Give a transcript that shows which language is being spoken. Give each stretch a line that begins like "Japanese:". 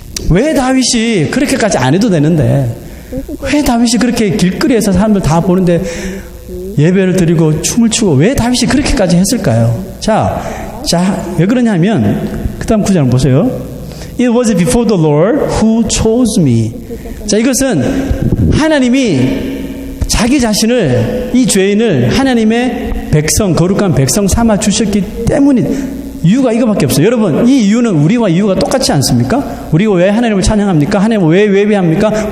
Korean: 왜 다윗이 그렇게까지 안 해도 되는데 왜 다윗이 그렇게 길거리에서 사람들 다 보는데 예배를 드리고 춤을 추고 왜 다윗이 그렇게까지 했을까요? 자, 왜 그러냐면 그 다음 구절 보세요.
English: It was before the Lord who chose me.
Korean: 자, 이것은 하나님이 자기 자신을, 이 죄인을 하나님의 백성, 거룩한 백성 삼아 주셨기 때문인 이유가 이거밖에 없어요. 여러분, 이 이유는 우리와 이유가 똑같지 않습니까? 우리가 왜 하나님을 찬양합니까? 하나님을 왜 예배합니까?